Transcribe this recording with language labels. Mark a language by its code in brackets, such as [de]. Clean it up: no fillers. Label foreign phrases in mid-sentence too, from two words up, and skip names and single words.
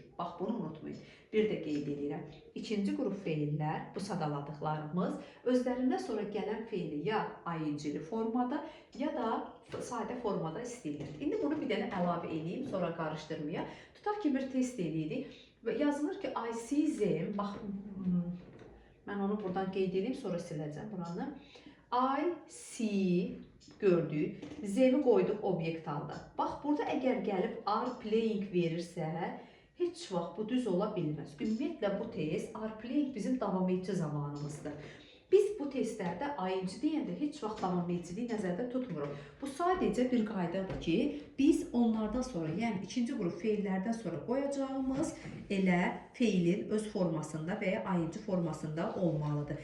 [az] Bax, bunu unutmayın. Bir də qeyd edirəm. İkinci qrup feillər, bu sadaladıqlarımız, özlərindən sonra gələn feili ya ing-li formada, ya da sadə formada istəyirlər. İndi bunu bir dənə əlavə edeyim, sonra qarışdırmayaq. Tutaq ki, bir test edirik və yazılır ki, [en] I see them, [az] bax, mən onu buradan qeyd edeyim, sonra siləcəm buranı. [en] I see, [az] gördük, zemi qoyduq obyekt halda. Bax, burada əgər gəlib [en] are playing [az] verirsə, heç vaxt bu düz ola bilməz. Ümumiyyətlə, bu test [en] are playing [az] bizim davam edici zamanımızdır. Biz bu testlərdə ing deyəndə heç vaxt davam ediciliyi nəzərdə tutmuruq. Bu sadəcə bir qaydadır ki, biz onlardan sonra, yəni ikinci qrup feillərdən sonra qoyacağımız elə feilin öz formasında və ya ing formasında olmalıdır.